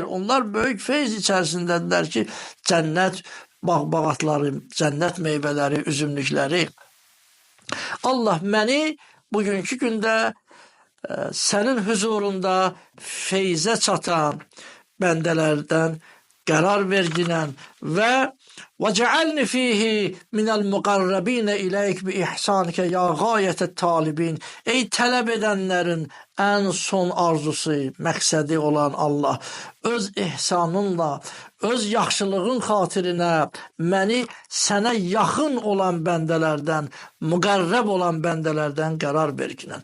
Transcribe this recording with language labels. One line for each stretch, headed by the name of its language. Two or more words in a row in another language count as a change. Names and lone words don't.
Azerbaijani: Onlar böyük feyz içərisindədirlər ki, cənnət bağ-bağatları, cənnət meyvələri, üzümlükləri. Allah məni bugünkü gündə sənin huzurunda feyzə çatan bəndələrdən qərar verginən və
Arabic: وَجَعَلْنِ فِيهِ مِنَ الْمُقَرَّبِينَ إِلَيْكَ بِإِحْسَانِكَ يَا غَايَةَ الطَّالِبِينَ.
Azerbaijani: Ey tələb edənlərin ən son arzusu, məqsədi olan Allah, öz ihsanınla, öz yaxşılığın xatirinə məni sənə yaxın olan bəndələrdən, müqərrəb olan bəndələrdən qərar verginən.